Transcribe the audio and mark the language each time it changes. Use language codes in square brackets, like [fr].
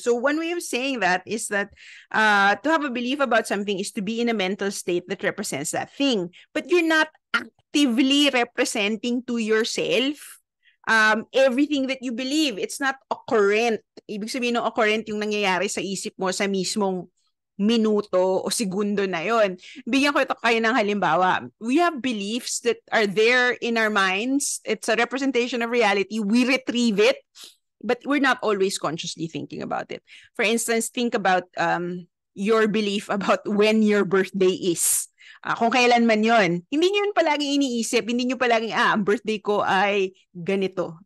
[en] So one way of saying that is that to have a belief about something is to be in a mental state that represents that thing. But you're not actively representing to yourself everything that you believe. It's not occurrent. [tl] Ibig sabihin ng occurrent yung nangyayari sa isip mo sa mismong minuto o segundo na yon. Bigyan ko ito kayo ng halimbawa. [en] We have beliefs that are there in our minds. It's a representation of reality. We retrieve it, but we're not always consciously thinking about it. For instance, think about your belief about when your birthday is. [tl] Kung kailan man yon, hindi nyo yun palaging iniisip, hindi nyo palaging, ang birthday ko ay ganito.